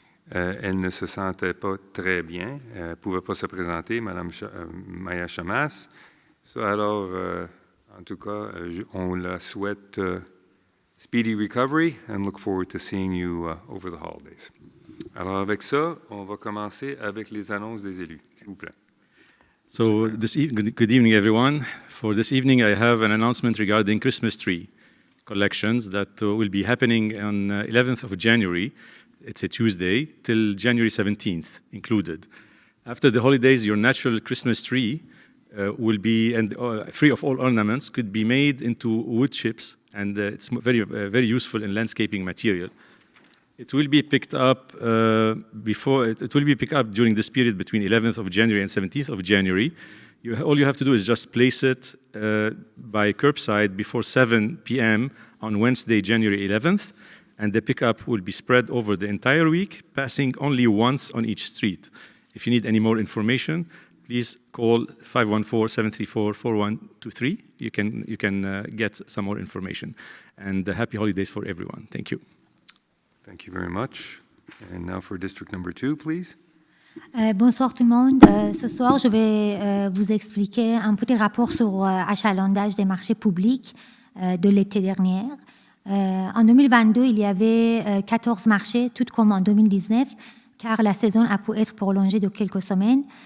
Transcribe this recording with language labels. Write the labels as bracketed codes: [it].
[fr] Elle ne se sentait pas très bien. Elle ne pouvait pas se présenter, Mme Maya Chamas. Alors, en tout cas, on la souhaite [en] speedy recovery and look forward to seeing you over the holidays. [fr] Alors, avec ça, on va commencer avec les annonces des élus, s'il vous plaît. [en] So, good evening, everyone. For this evening, I have an announcement regarding Christmas tree collections that will be happening on 11th of January. It's a Tuesday, till January 17th included. After the holidays, your natural Christmas tree will be, and free of all ornaments, could be made into wood chips, and it's very useful in landscaping material. It will be picked up it will be picked up during this period between 11th of January and 17th of January. All you have to do is just place it by curbside before 7 p.m. on Wednesday, January 11th, and the pickup will be spread over the entire week, passing only once on each street. If you need any more information, please call 514-734-4123. You can get some more information. And happy holidays for everyone. Thank you. Thank you very much. And now for District Number 2, please. [fr] Bonsoir tout le monde. Ce soir, je vais vous expliquer un petit rapport sur achalandage des marchés publics de l'été dernier. En 2022, il y avait 14 marchés, tout comme en 2019, car la saison a pu être prolongée de quelques semaines.